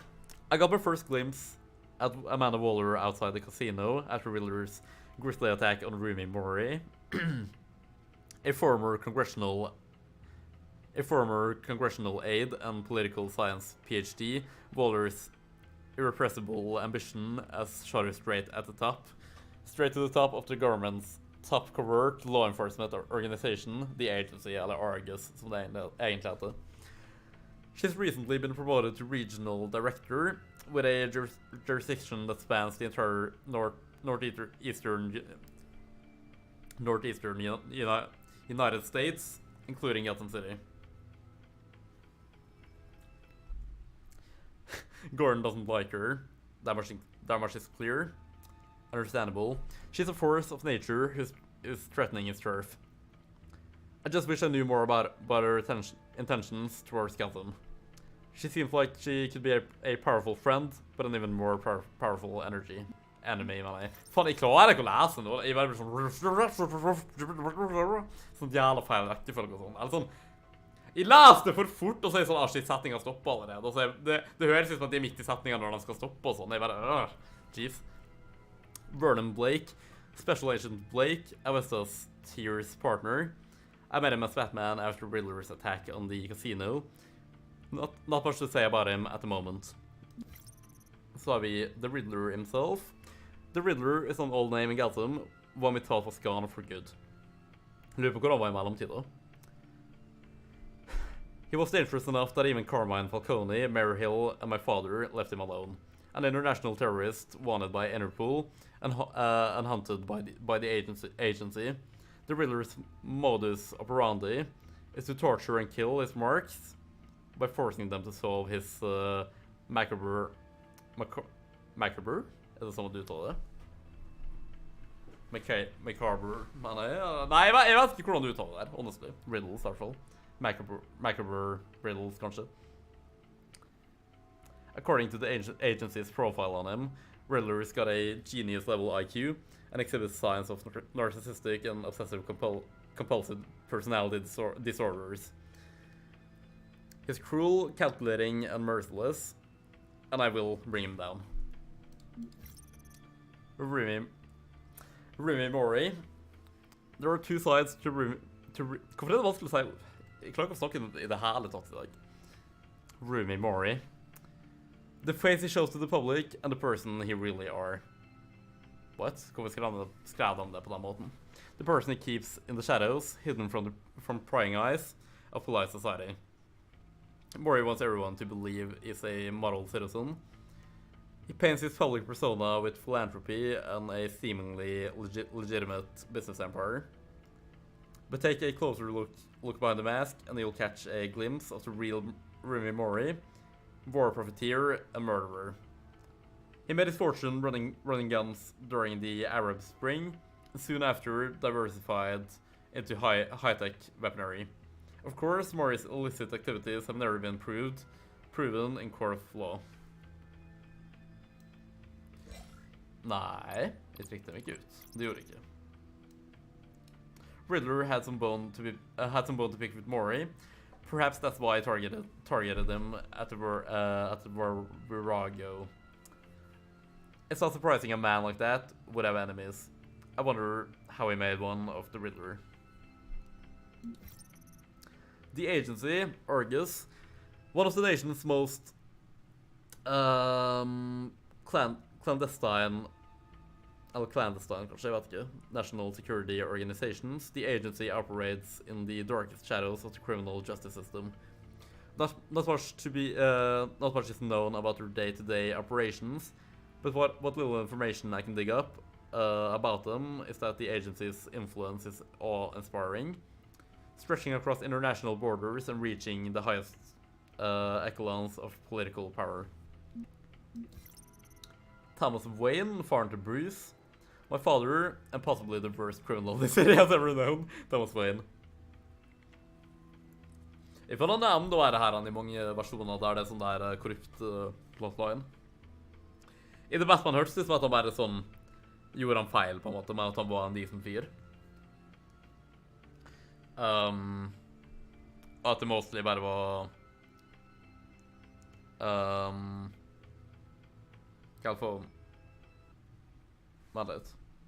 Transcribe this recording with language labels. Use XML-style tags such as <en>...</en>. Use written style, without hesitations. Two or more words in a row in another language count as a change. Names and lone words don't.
<en>I got my first glimpse at Amanda Waller outside the casino after Riddler's grisly attack on Rumi Mori, a former congressional aide and political science PhD. Waller's irrepressible ambition as shot her straight to the top of the government's top covert law enforcement organization, the agency,</en> <no>eller Argus, som det egentlig heter.</no> <en>She's recently been promoted to regional director with a jurisdiction that spans the entire northeastern United States, including Gotham City. Gordon doesn't like her. That much is clear. Understandable. She's a force of nature who is threatening his turf. I just wish I knew more about her intentions towards Gotham. She seems like she could be a powerful friend, but an even more powerful enemy,</en> <no>mener jeg. Faen, jeg klarer ikke å lese nå. Jeg bare sånn jævla feil rekkefølge og sånn. Eller sånn, jeg leser det for fort, og så er det sånn, shit, setningen stopper allerede. Og så det høres ut som at de er midt i setningen når de skal stoppe og sånn. Jeg bare, jeez.</no> <en>Vernon Blake, Special Agent Blake, Avesta's Tears partner. I met him as Batman after Riddler's attack on the casino. Not much to say about him at the moment.</en> <no>Så har vi The Riddler himself.</no> <en>The Riddler is an old name in Gotham, one we thought was gone for good.</en> <no>Lurer på hvor han var i mellomtida.</no> <en>He was dangerous enough that even Carmine Falcone, Mary Hill, and my father left him alone. An international terrorist wanted by Interpol and hunted by the agency. The Riddler's modus operandi is to torture and kill his marks by forcing them to solve his macabre Macabre?</en> <no>Er det sånn at du uttaler det? Macabre, mener jeg. Nei, jeg vet ikke hvordan du uttaler det her, honestly. Riddles, i hvert fall.</no> <en>Macabre riddles,</en> <no>kanskje.</no> <en>According to the agency's profile on him, Regler's got a genius-level IQ and exhibits signs of narcissistic and obsessive-compulsive personality disorders. He's cruel, calculating, and merciless, and I will bring him down. Remy Mori. There are two sides to Remy...</en> <no>Hvorfor er det vanskelig å si? Jeg klarer ikke å snakke i det hele tatt i dag.</no> <en>Remy Mori. The face he shows to the public and the person he really are. What?</en> <no>Hvorfor skrev han det på den måten?</no> <en>The person he keeps in the shadows, hidden from prying eyes of polite society. Mori wants everyone to believe he's a model citizen. He paints his public persona with philanthropy and a seemingly legitimate business empire. But take a closer look behind the mask, and you'll catch a glimpse of the real Remy Mori, war profiteer and murderer. He made his fortune running guns during the Arab Spring, and soon after diversified into high-tech weaponry. Of course, Mori's illicit activities have never been proven in court of law.</en> <no>Nei, jeg trykte dem ikke ut. Det gjorde jeg ikke.</no> <en>Riddler had some bone to pick with Mori. Perhaps that's why I targeted him at the Virago. It's not surprising a man like that would have enemies. I wonder how he made one of the Riddler. The agency, Argus, one of the nation's most clandestine,</en> <no>kanskje, jeg vet ikke,</no> <en>national security organizations. The agency operates in the darkest shadows of the criminal justice system. Not much is known about their day-to-day operations, but what little information I can dig up about them is that the agency's influence is awe-inspiring, stretching across international borders and reaching the highest echelons of political power.</en> <no>Thomas Wayne, faren til Bruce.</no> <en>My father, and possibly the worst criminal this city has ever known, Thomas Wayne.</en> <no>Jeg får nevne da er det her i mange versjoner der det er sånn der korrupt plotline. I det beste man hørtes det som at han bare sånn gjorde han feil på en måte, men at han var en decent fyr. At det mostly bare var hva for vent litt.</no>